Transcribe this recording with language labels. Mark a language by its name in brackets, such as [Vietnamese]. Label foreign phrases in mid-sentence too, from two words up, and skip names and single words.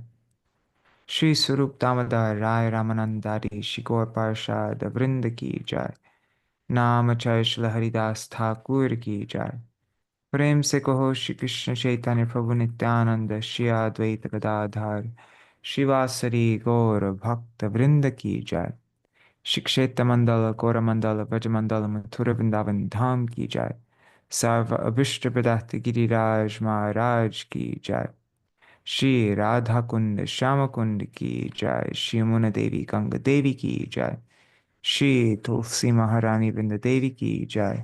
[Hindi] श्री स्वरूप दामोदर राय रामानंद आदि शिकोर पार्षद वृंद की जाय। नाम जय श्री हरिदास ठाकुर की जाय। प्रेम से कहो श्री कृष्ण चैतन्य प्रभु नित्यानंद श्री अद्वैत गदाधर शिवासरी गौर भक्त वृंद की जाय। श्री क्षेत्र मंडल गौरमंडल ब्रजमंडल मथुरा वृंदावन धाम की जाय। सर्व अभिष्ट प्रदात गिरिराज महाराज की जाय। श्री राधा कुंड श्याम कुंड की जय। श्री यमुना देवी गंगा देवी की जय। श्री तुलसी महारानी वृंद देवी की जय।